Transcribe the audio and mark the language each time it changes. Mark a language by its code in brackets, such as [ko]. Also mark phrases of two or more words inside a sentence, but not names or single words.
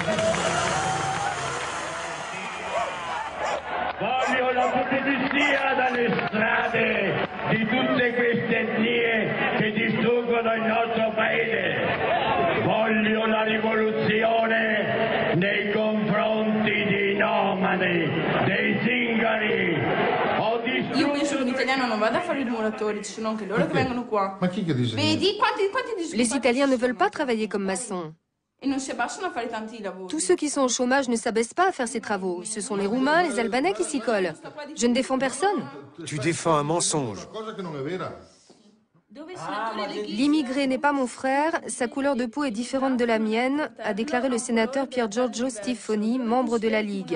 [it] Voglio la pulizia dalle strade di tutte queste etnie che distruggono il nostro paese. Voglio la rivoluzione nei confronti dei nomadi, dei zingari. Io penso che l'italiano non vada a fare il muratore, ci sono anche loro che vengono qua. Ma chi che dice? Vedi quanti [fr] Les Italiens ne veulent pas travailler comme maçons. [it] E non si abbassano a fare tanti lavori. [fr] Tous ceux qui sont au chômage ne s'abaissent pas à faire ces travaux. Ce sont les Roumains, les Albanais qui s'y collent. Je ne défends personne. Tu défends un mensonge. L'immigré n'est pas mon frère, sa couleur de peau est différente de la mienne, a déclaré le sénateur Pier Giorgio Stiffoni, membre de la Ligue.